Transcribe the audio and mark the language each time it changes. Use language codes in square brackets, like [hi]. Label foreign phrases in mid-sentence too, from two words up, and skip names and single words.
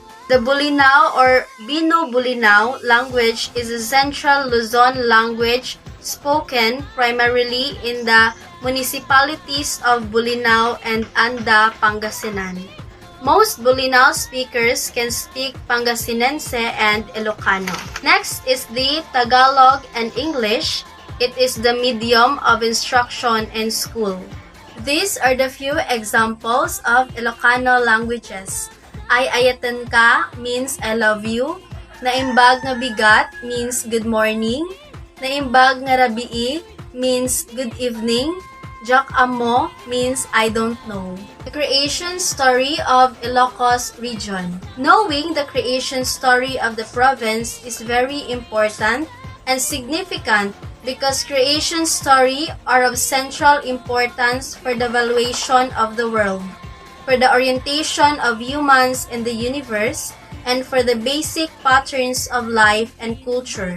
[en] The Bolinao or Bino-Bolinao language is a central Luzon language spoken primarily in the municipalities of Bolinao and Anda, Pangasinan. Most Bolinao speakers can speak Pangasinense and Ilocano. Next is the Tagalog and English. It is the medium of instruction in school. These are the few examples of Ilocano languages. [ilo] Ay-ayatan ka [en] means I love you. [ilo] Naimbag nga bigat [en] means good morning. [ilo] Naimbag nga rabii [en] means good evening. [ilo] Jak amo [en] means I don't know. The creation story of Ilocos Region. Knowing the creation story of the province is very important and significant because creation story are of central importance for the valuation of the world, for the orientation of humans in the universe, and for the basic patterns of life and culture.